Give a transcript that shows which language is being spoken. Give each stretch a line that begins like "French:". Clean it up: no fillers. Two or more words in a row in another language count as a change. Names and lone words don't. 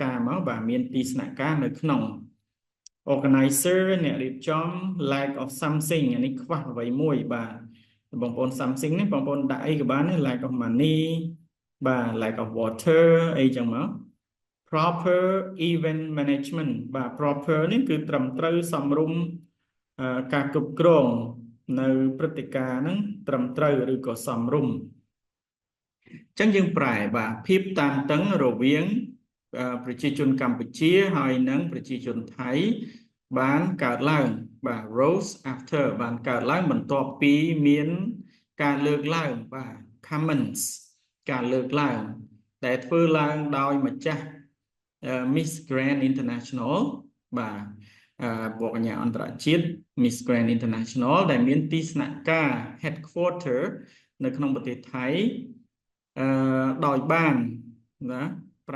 Khmer: ការមកបាទមានទីស្នាក់ការនៅក្នុង organizer អ្នករៀបចំ
English: lack of something
Khmer: អានេះខ្វះអ្វីមួយបាទបងប្អូន something នេះបងប្អូនដាក់អីក៏បាន
English: lack of money
Khmer: បាទ
English: lack of water
Khmer: អីចឹងមក
English: proper event management
Khmer: បាទ proper នេះគឺត្រឹមត្រូវសមរម្យការគ្រប់គ្រងនៅព្រឹត្តិការណ៍ហ្នឹងត្រឹមត្រូវឬក៏សមរម្យចឹងយើងប្រែបាទភាពតានតឹងរវាងប្រជាជនកម្ពុជា ហើយនិងប្រជាជនថៃបានកើតឡើងបាទ
English: rose after
Khmer: បានកើតឡើងបន្ទាប់ពីមានការលើកឡើងបាទ comments ការលើ កឡើងដែលធ្វើឡើងដោយម្ចាស់ Miss Grand International បាទបវរកញអន្តរជាតិ Miss Grand International ដែលមានទីស្នាក់ការ headquarter នៅក្នុងប្រទេសថៃដោយបានណាប្រើ